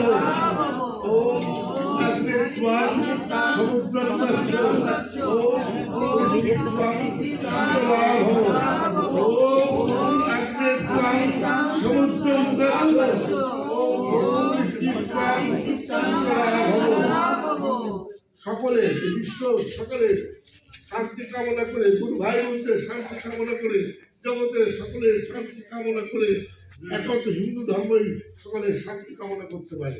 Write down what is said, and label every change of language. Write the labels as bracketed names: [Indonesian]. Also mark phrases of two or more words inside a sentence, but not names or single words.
[Sanskrit] ओम कर्मेश्वरं समुद्रं गच्छ। ओम पृथ्वीं शीतला भव। ओम कर्मेश्वरं समुद्रं गच्छ। ओम पृथ्वीं शीतला भव। [Bangla] সকলে বিশ্ব সকলে শান্তি কামনা করে, গুরু ভাই বোনদের শান্তি কামনা করে, জগতের সকলের শান্তি কামনা করে, একত্র হিন্দু ধর্মই সকলে শান্তি কামনা করতে পারে।